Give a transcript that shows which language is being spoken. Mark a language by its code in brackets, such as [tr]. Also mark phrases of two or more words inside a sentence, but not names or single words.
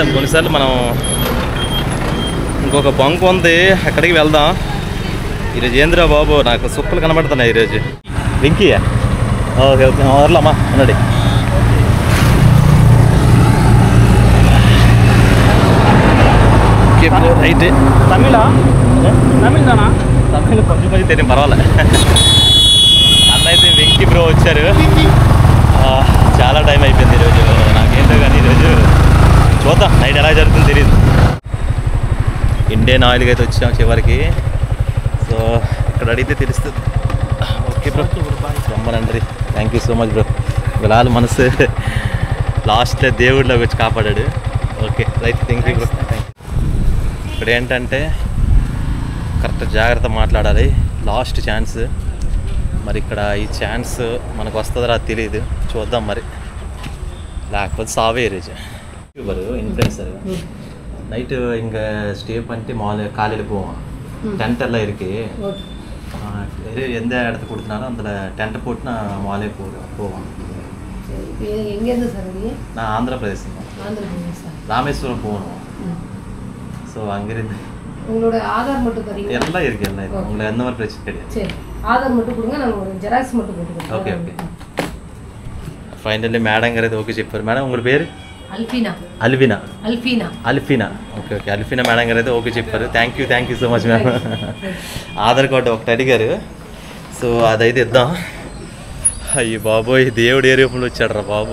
[te] కొన్నిసార్లు మనం ఇంకొక బంక్ ఉంది, అక్కడికి వెళ్దాం. ఈరోజు ఏంద్రా బాబు నాకు సుక్కలు కనబడుతున్నాయి ఈరోజు. వెంకయ్య [en] okay okay [te] వర్లమ్మా అన్నాడు. రైట్. [ta] தமிழா? தமிழ் தானா? [te] తమిళ కొంచెం కొంచెం తెలియదు, పర్వాలే. అన్న అయితే వెంకీ బ్రో వచ్చారు. చాలా టైం అయిపోయింది ఈరోజు. నాకేంటో కానీ ఈరోజు చూద్దాం నైట్ ఎలా జరుగుతుందో తెలియదు. ఇండియన్ ఆయిల్కి అయితే వచ్చాం చివరికి. సో ఇక్కడ అడిగితే తెలుస్తుంది. [en] okay bro, [te] రమ్మనండి. [en] thank you so much bro. [te] విలాలు మనసు లాస్ట్లో దేవుడిలోకి వచ్చి కాపాడాడు. [en] okay right, thank you bro. [te] ఇక్కడ ఏంటంటే కరెక్ట్ జాగ్రత్త మాట్లాడాలి. [en] last chance. [te] మరి ఇక్కడ ఈ ఛాన్స్ మనకు వస్తుందో అది తెలియదు. చూద్దాం మరి, లేకపోతే సావే ఈరోజు. [en] YouTuber influencer night [ta] இங்கே ஸ்டே பண்ணிட்டு காலையில் போவோம். டென்ட் எல்லாம் இருக்கு. எந்த இடத்துக்கு கொடுத்தனாலும் அந்த டென்ட்டை போட்டு நான் மாலே போவோம். எங்கேருந்து சார்? நான் ஆந்திரப்பிரதேஷ் ராமேஸ்வரம் போகணும். ஸோ அங்கிருந்து உங்களோட ஆதார் மட்டும் தரீங்க? எல்லாம் இருக்கு, எல்லாம் இருக்கு. உங்களுக்கு எந்த மாதிரி பிரச்சனை கிடையாது. சரி, ஆதார் மட்டும் கொடுங்க, நாங்கள் ஒரு ஜெராக்ஸ் மட்டும் போட்டுக்கிறோம். [en] okay okay. finally madam [te] గారు అయితే ఓకే చెప్పారు. మేడం ఉంగ పేరు? అల్ఫీనా. అల్వినా. అల్ఫీనా. అల్ఫీనా. [en] okay okay. [te] అల్ఫీనా మేడం గారు అయితే ఓకే చెప్పారు. [en] thank you so much ma'am. [te] ఆధార్ కార్డు ఒకటి అడిగారు. సో అదైతే ఇద్దాం. అయ్యి బాబోయ్, దేవుడు ఏ రూపంలో వచ్చాడు రా బాబు.